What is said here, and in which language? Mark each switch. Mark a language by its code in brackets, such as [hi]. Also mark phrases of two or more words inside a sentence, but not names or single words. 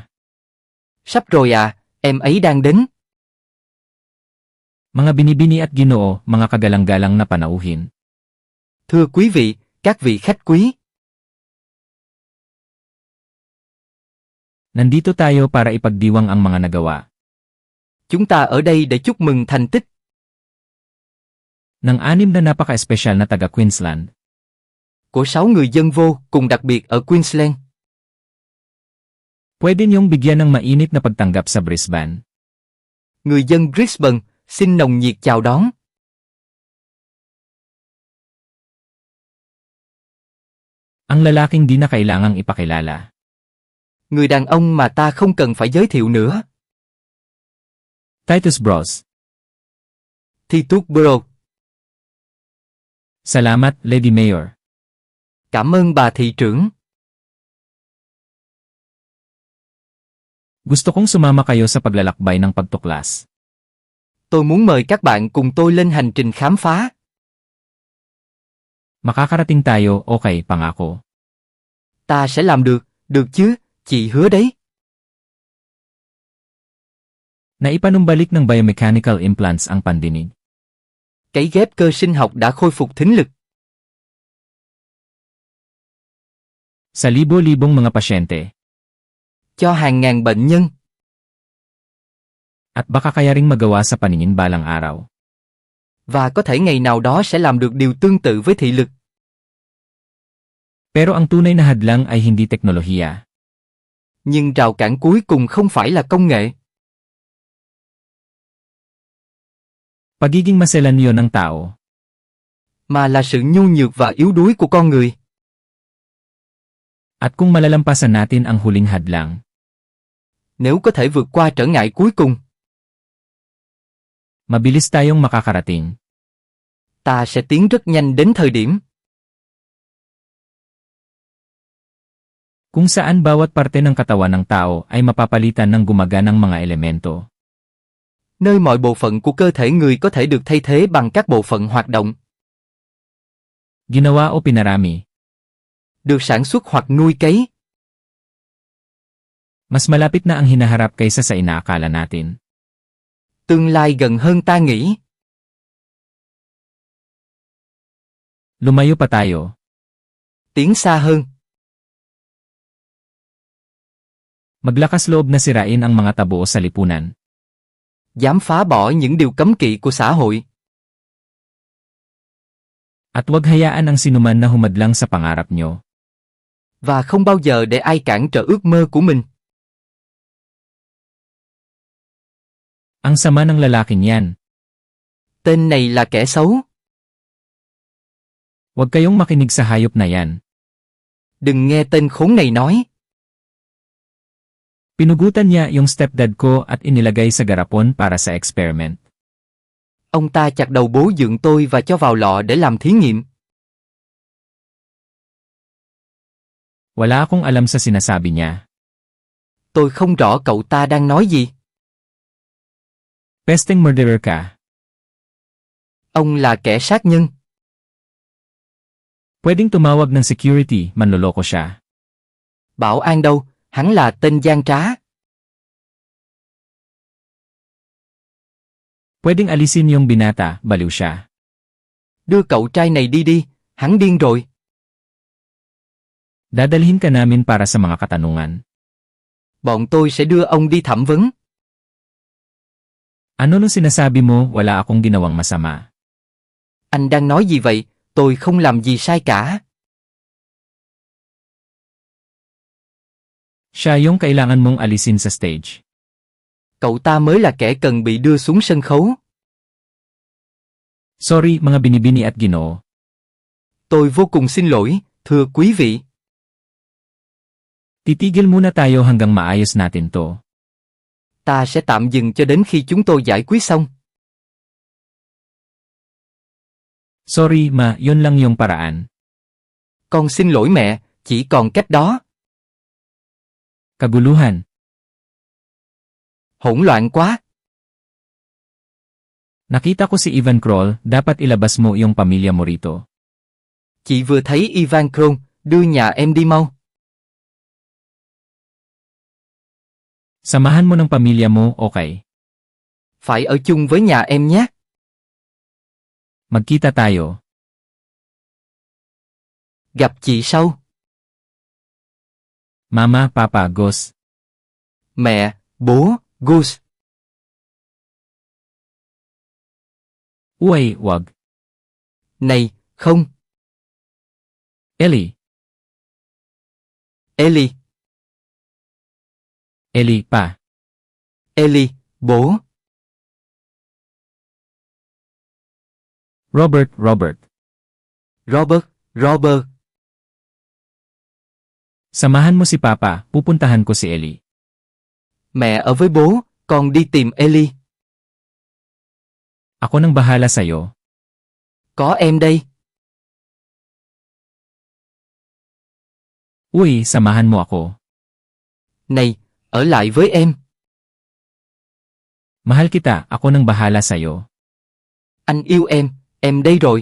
[vi] Sắp rồi à, em ấy đang đến. [tl] Mga binibini at ginoo, mga kagalang-galang na panauhin. [vi] Thưa quý vị, các vị khách quý. [tl] Nandito tayo para ipagdiwang ang mga nagawa. [vi] Chúng ta ở đây để chúc mừng thành tích [tl] Ng 6 na napaka-espesyal na taga Queensland. [vi] của 6 người dân vô cùng đặc biệt ở Queensland. [tl] Pwede niyong bigyan ng mainit na pagtanggap sa Brisbane. [vi] Người dân Brisbane, xin nồng nhiệt chào đón. [tl] Ang lalaking di na kailangang ipakilala. [vi] Người đàn ông mà ta không cần phải giới thiệu nữa. [tl] Titus Bros. [vi] Titus Bros. [tl] Salamat, [en] Lady Mayor. [vi] Cảm ơn bà thị trưởng. [tl] Gusto kong sumama kayo sa paglalakbay ng pagtuklas. [vi] Tôi muốn mời các bạn cùng tôi lên hành trình khám phá. [tl] Makakarating tayo, okay, pangako. [vi] Ta sẽ làm được chứ, chị hứa đấy. [tl] Naipanumbalik ng biomechanical implants ang pandinig. [vi] Cấy ghép cơ sinh học đã khôi phục thính lực. [tl] Sa libo-libong mga pasyente. [vi] Cho hàng ngàn bệnh nhân. [tl] At baka kaya ring magawa sa paningin balang araw. [vi] Và có thể ngày nào đó sẽ làm được điều tương tự với thị lực. [tl] Pero ang tunay na hadlang ay hindi teknolohiya. [vi] Nhưng rào cản cuối cùng không phải là công nghệ. [tl] Pagiging maselanyo ng tao. [vi] Mà là sự nhu nhược và yếu đuối của con người. [tl] At kung malalampasan natin ang huling hadlang. [vi] Nếu có thể vượt qua trở ngại cuối cùng. [tl] Mabilis tayong makakarating. [vi] Ta sẽ tiến rất nhanh đến thời điểm. [tl] Kung saan bawat parte ng katawan ng tao ay mapapalitan ng gumaganang mga elemento. [vi] Nơi mọi bộ phận của cơ thể người có thể được thay thế bằng các bộ phận hoạt động. [tl] Ginawa o pinarami. [vi] Được sản xuất hoặc nuôi cấy. [tl] Mas malapit na ang hinaharap kaysa sa inaakala natin. [vi] Tương lai gần hơn ta nghĩ. [tl] Lumayo pa tayo. [vi] Tiến xa hơn. [tl] Maglakas loob na sirain ang mga tabo sa lipunan. [vi] Dám phá bỏ những điều cấm kỵ của xã hội. [tl] At huwag hayaan ang sinuman na humadlang sa pangarap nyo. [vi] Và không bao giờ để ai cản trở ước mơ của mình. [tl] Ang sama ng lalaking yan. [vi] Tên này là kẻ xấu. [tl] Huwag kayong makinig sa hayop na yan. [vi] Đừng nghe tên khốn này nói. [tl] Pinugutan niya yung stepdad ko at inilagay sa garapon para sa experiment. [vi] Ông ta chặt đầu bố dượng tôi và cho vào lọ để làm thí nghiệm. [tl] Wala akong alam sa sinasabi niya. [vi] Tôi không rõ cậu ta đang nói gì. [tl] Pesteng murderer ka. [vi] Ông là kẻ sát nhân. [tl] Pwedeng tumawag ng security, manloloko siya. [vi] Bảo an đâu, hắn là tên gian trá. [tl] Pwedeng alisin yung binata, baliw siya. [vi] Đưa cậu trai này đi, hắn điên rồi. [tl] Dadalhin ka namin para sa mga katanungan. [vi] Bọn tôi sẽ đưa ông đi thẩm vấn. [tl] Ano nung sinasabi mo, wala akong ginawang masama? [vi] Anh đang nói gì vậy? Tôi không làm gì sai cả. [tl] Siya yung kailangan mong alisin sa stage. [vi] Cậu ta mới là kẻ cần bị đưa xuống sân khấu. [tl] Sorry, mga binibini at Ginoo. [vi] Tôi vô cùng xin lỗi, thưa quý vị. [tl] Titigil muna tayo hanggang maayos natin to. [vi] Ta sẽ tạm dừng cho đến khi chúng tôi giải quyết xong. [tl] Sorry ma, yun lang yung paraan. [vi] Con xin lỗi mẹ, chỉ còn cách đó. [tl] Kaguluhan. [vi] Hỗn loạn quá. [tl] Nakita ko si Ivan Kroll, dapat ilabas mo yung pamilya mo rito. [vi] Chị vừa thấy Ivan Kroll, đưa nhà em đi mau. [tl] Samahan mo ng pamilya mo, okay? [vi] Phải ở chung với nhà em nhé. [tl] Magkita tayo. [vi] Gặp chị sau. [tl] Mama, Papa, Gus. [vi] Mẹ, bố, Gus. [tl] Uy, wag. [vi] Này, không. [tl] Ellie. [vi] Ellie. [tl] Ellie, pa. [vi] Ellie, bố. [tl] Robert, Robert. [vi] Robert, Robert. [tl] Samahan mo si Papa, pupuntahan ko si Ellie. [vi] Mẹ ở với bố, con đi tìm Ellie. [tl] Ako nang bahala sa'yo. [vi] Có em đây. [tl] Uy, samahan mo ako. [vi] Này, ở lại với em. [tl] Mahal kita, ako nang bahala sa'yo. [vi] Anh yêu em đây rồi.